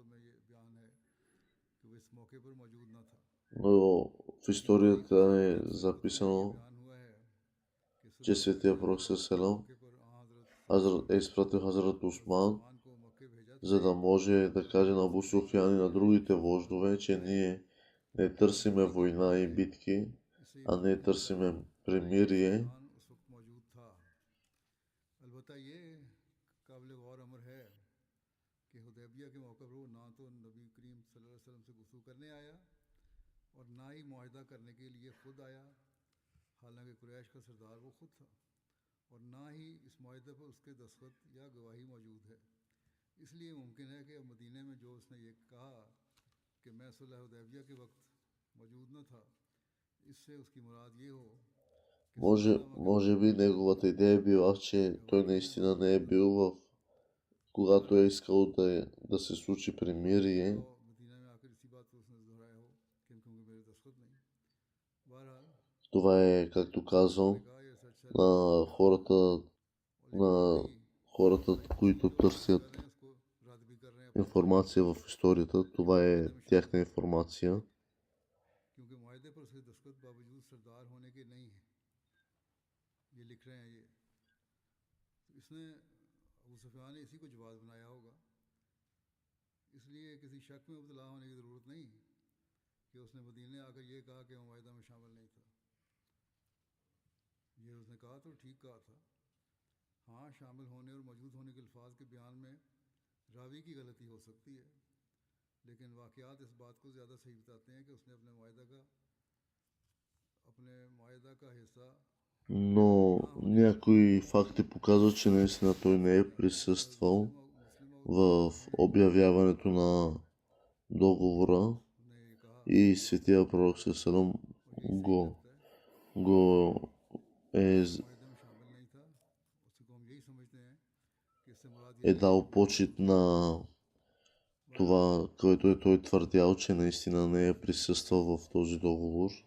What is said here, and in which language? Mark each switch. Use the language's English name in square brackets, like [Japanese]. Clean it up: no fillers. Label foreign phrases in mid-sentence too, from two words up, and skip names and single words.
[Bulgarian] но в историята е записано, че Светия Пророк селам е изпратил Хазрат Усман, за да може да каже на Абу Суфиян и на другите вождове, че ние не търсиме война и битки, а не търсиме примирие. [Urdu] اور نہ ہی معاہدہ کرنے کے لیے خود آیا، حالانکہ قریش کا سردار وہ خود تھا، اور نہ ہی اس معاہدے پر اس کے دستخط یا گواہی موجود ہے. اس لیے ممکن ہے کہ مدینے میں جو اس نے یہ کہا کہ میں صلح حدیبیہ کے وقت موجود نہ تھا، اس سے اس کی مراد یہ ہو [Bulgarian] Може би неговата идея е била, че той наистина не е бил когато е искал да се случи примирие. Това е, както казвам, на хората, които търсят информация в историята. Това е тяхна информация. [Urdu] کہ اس نے مدینے آ کر یہ کہا کہ معاہدہ میں شامل نہیں تھا. یہ اس نے کہا تو ٹھیک کہا تھا. ہاں، شامل ہونے اور موجود ہونے کے الفاظ کے بیان میں راوی کی غلطی ہو سکتی ہے، لیکن واقعات اس بات کو زیادہ صحیح بتاتے ہیں کہ اس نے اپنے معاہدہ کا حصہ, [Bulgarian] но някои факти показват, че наистина той не е присъствал в обявяването на договора и Светия Пророк ﷺ го е дал почит на това, което той твърдял, че наистина не е присъствал в този договор.